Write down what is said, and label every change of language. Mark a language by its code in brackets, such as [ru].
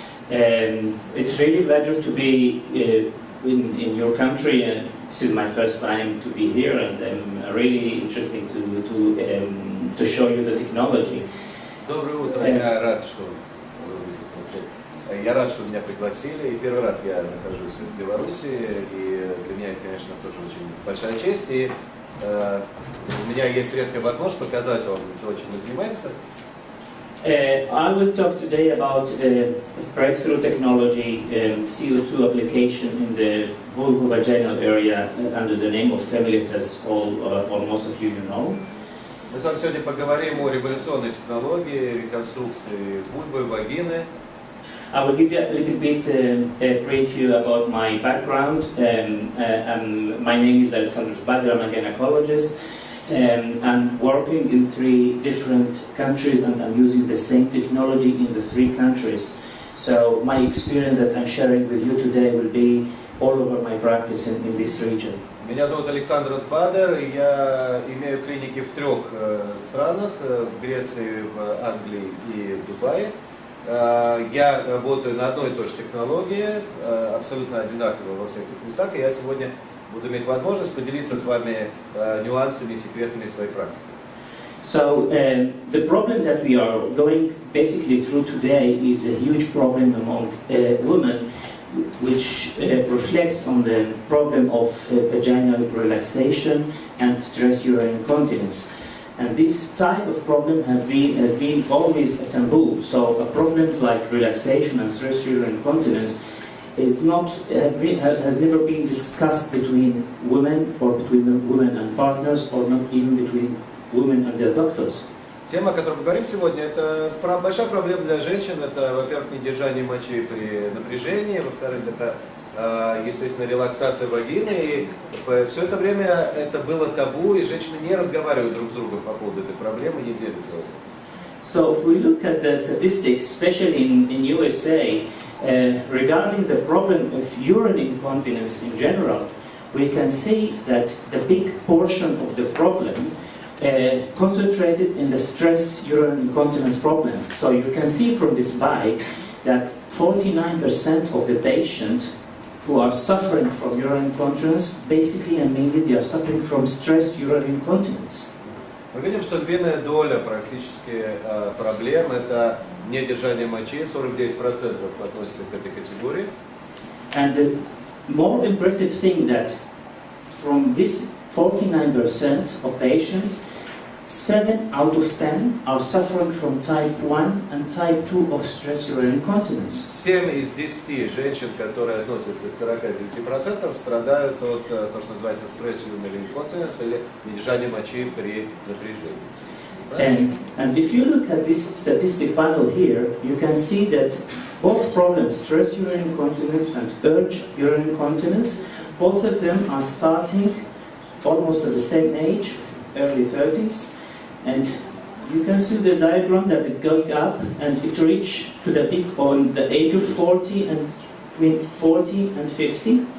[en] It's really a pleasure to be in your country. This is my first time to be here, and I'm really interested to show you the technology. [ru] Доброе утро. Я рад, что меня пригласили. И первый раз я нахожусь в Беларуси, и для меня это, конечно, тоже очень большая честь. И у меня есть редкая возможность показать вам то, чем мы занимаемся. [en] I will talk today about breakthrough technology, CO2 application in the vulvovaginal area under the name of FemiLift, as most of you know. [ru] Мы с вами сегодня поговорим о революционной технологии реконструкции вульвы, вагины. [en] I will give you a little bit a preview about my background. My name is Alexander Bader, I'm a gynecologist. I'm working in 3 different countries, and I'm using the same technology in the 3 countries. So my experience that I'm sharing with you today will be all over my practice in this region. [ru] Меня зовут Александр Бадер, я имею клиники в 3 странах, в Греции, в Англии и в Дубае. Я работаю на одной и той же технологии, абсолютно одинаково во всех этих местах, и я сегодня буду иметь возможность поделиться с вами нюансами и секретами своей практики. [en] So the problem that we are going basically through today is a huge problem among women, which reflects on the problem of vaginal relaxation and stress urinary incontinence. And this type of problem has been always a taboo. So a problem like relaxation and stress urinary incontinence has never been discussed between women or between women and partners, or not even between women and their doctors. [ru] Тема, о которой мы говорим сегодня, это большая проблема для женщин. Это, во-первых, недержание мочи при напряжении, во-вторых, это, естественно, релаксация вагины. И все это время это было табу, и женщины не разговаривают друг с другом по поводу этой проблемы, не делятся в этом. [en] So if we look at the statistics, especially in USA, regarding the problem of urinary incontinence in general, we can see that the big portion of the problem concentrated in the stress urinary incontinence problem. So you can see from this slide that 49% of the patients who are suffering from urinary incontinence, basically and mainly they are suffering from stress urinary incontinence. [ru] Мы видим, что львиная доля практически проблем это недержание мочи, 49% относится к этой категории. [en] And the more impressive thing that from this 49% of patients, 7 out of 10 are suffering from type 1 and type 2 of stress urinary incontinence. [ru] 7 из 10 женщин, которые относятся к 49%, страдают от того, что называется стресс [en] urinary incontinence [ru] или недержание мочи при напряжении. [en] And if you look at this statistic panel here, you can see that Both problems, stress urine incontinence and urge urine incontinence, both of them are starting almost at the same age, early 30s, and you can see the diagram that it goes up and it reaches to the peak on the age of 40 and between 40 and 50.